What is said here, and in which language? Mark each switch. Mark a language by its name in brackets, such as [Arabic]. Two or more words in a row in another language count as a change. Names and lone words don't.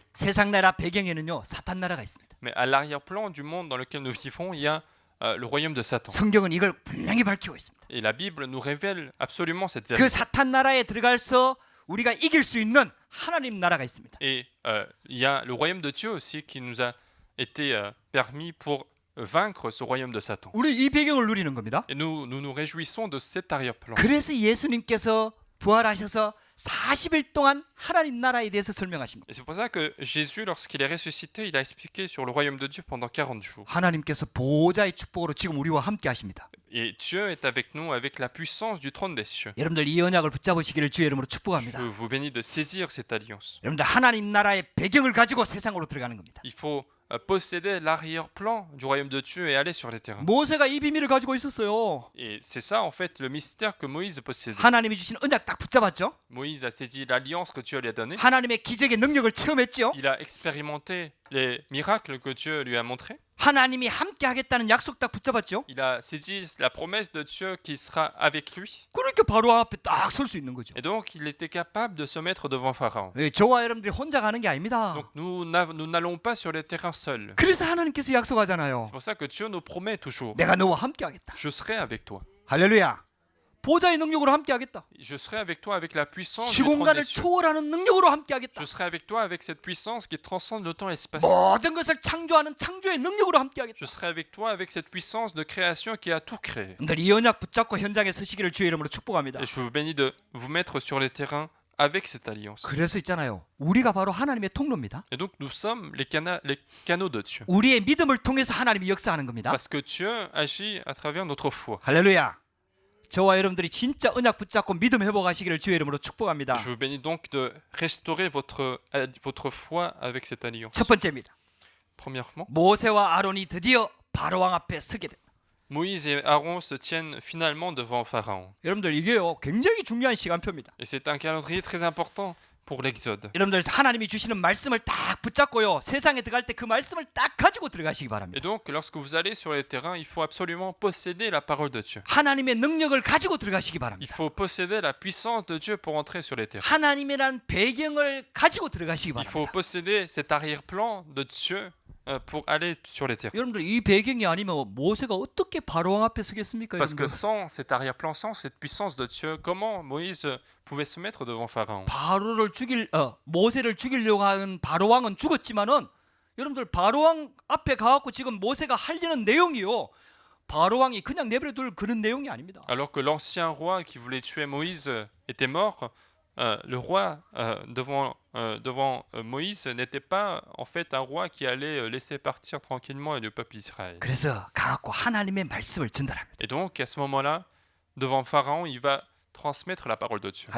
[Korean] 세상 나라 배경에는요, 사탄 나라가 있습니다. [French] Mais à l'arrière-plan du monde dans lequel nous vivons, il y a le royaume de Satan. [Korean] 성경은 이걸 분명히 밝히고 있습니다. [French] Et la Bible nous révèle absolument cette [Korean] 그 [French] vérité. [Korean] 사탄 나라에 들어가서 우리가 이길 수 있는 하나님 나라가 있습니다. [French] Et il y a le royaume de Dieu aussi qui nous a été permis pour vaincre ce royaume de Satan. [Korean] 우리 이 배경을 누리는 겁니다. [French] Et nous réjouissons de cet arrière-plan. [Korean] 그래서 예수님께서 부활하셔서 40일 동안 하나님 나라에 대해서 설명하신 겁니다. [French] Et c'est pour ça que Jésus, lorsqu'il est ressuscité, il a expliqué sur le royaume de Dieu pendant 40 jours. [Korean] 하나님께서 보호자의 축복으로 지금 우리와 함께 하십니다. [French] Et Dieu est avec nous avec la puissance du trône des cieux. [Korean] 여러분들 이 언약을 붙잡으시기를 주의 이름으로 축복합니다. [French] Je vous bénis de saisir cette alliance. [Korean] 여러분들 하나님 나라의 배경을 가지고 세상으로 들어가는 겁니다. [French] Il faut posséder l'arrière-plan du royaume de Dieu et aller sur les terrains. [Korean] 모세가 이 비밀을 가지고 있었어요. [French] Et c'est ça en fait le mystère que Moïse possédait. [Korean] 하나님이 주신 언약 딱 붙잡았죠. [French] Moïse a saisi l'alliance que Dieu lui a donnée. [Korean] 하나님의 기적의 능력을 체험했죠. [French] Il a expérimenté les miracles que Dieu lui a montrés. [Korean] 하나님이 함께 하겠다는 약속 딱 붙잡았죠. [French] Il a saisi la promesse de Dieu qui sera avec lui. [Korean] 그러니까 바로 앞에 딱 설 수 있는 거죠. [French] Et donc il était capable de se mettre devant Pharaon. [Korean] 예, 저와 여러분들이 혼자 가는 게 아닙니다. [French] Donc nous n'allons pas sur les terrains seuls. [Korean] 그래서 하나님께서 약속하잖아요. [French] C'est pour ça que Dieu nous promet toujours. [Korean] 내가 너와 함께 하겠다. [French] Je serai avec toi. [Korean] 할렐루야. 보좌의 능력으로 함께 하겠다. [French] Je serai avec toi avec la puissance du trône [Korean] 시공간을 [French] des cieux. [Korean] 초월하는 능력으로 함께 하겠다. [French] Je serai avec toi avec cette puissance qui transcende le temps et l'espace. [Korean] 모든 것을 창조하는 창조의 능력으로 함께 하겠다. [French] Je serai avec toi avec cette puissance de création qui a tout créé. [Korean] 여러분들 이 언약 붙잡고 현장에 서시기를 주의 이름으로 축복합니다. [French] Et je vous bénis de vous mettre sur les terrains avec cette alliance. [Korean] 그래서 있잖아요. 우리가 바로 하나님의 통로입니다. [French] Et donc nous sommes les canaux de Dieu. [Korean] 우리의 믿음을 통해서 하나님이 역사하는 겁니다. [French] Parce que Dieu agit à travers notre foi. [Korean] 할렐루야. 저와 여러분들이 진짜 언약 붙잡고 믿음 회복하시기를 주의 이름으로 축복합니다. [French] Je vous bénis donc de restaurer votre foi avec cette alliance. [Korean] 첫 번째입니다. [French] Premièrement, [Korean] 모세와 아론이 드디어 바로왕 앞에 서게 됩니다. [French] Moïse et Aaron se tiennent finalement devant Pharaon. [Korean] 여러분들 이게요 굉장히 중요한 시간표입니다. [French] Et c'est un calendrier très important pour l'Exode. [Korean] 여러분들 하나님이 주시는 말씀을 딱 붙잡고요 세상에 들어갈 때 그 말씀을 딱 가지고 들어가시기 [French] Et [Korean] 바랍니다. [French] donc, lorsque vous allez sur les terrains, il faut absolument posséder la parole de Dieu. [Korean] 하나님의 능력을 가지고 들어가시기 [French] Il [Korean] 바랍니다. [French] faut posséder la puissance de Dieu pour entrer sur les terrains. [Korean] 하나님이란 배경을 가지고 들어가시기 [French] Il faut [Korean] 바랍니다. [French] posséder cet arrière-plan de Dieu pour aller sur les terrains. [Korean] 여러분들 이 배경이 아니면 모세가 어떻게 바로왕 앞에 서겠습니까? [French] Parce que [Korean] 여러분들? [French] sans cet arrière-plan, sans cette puissance de Dieu, comment Moïse pouvait se mettre devant Pharaon? [Korean] 모세를 죽이려고 하는 바로왕은 죽었지만은 여러분들 바로왕 앞에 가갖고 지금 모세가 하려는 내용이요. 바로왕이 그냥 내버려둘 그런 내용이 아닙니다. [French] Alors que l'ancien roi qui voulait tuer Moïse était mort, le roi devant Moïse n'était pas en fait un roi qui allait laisser partir tranquillement le peuple d'Israël. [Korean] 그래서 가갖고 하나님의 말씀을 전달합니다. [French] Et donc à ce moment-là, devant Pharaon, il va transmettre la parole de Dieu.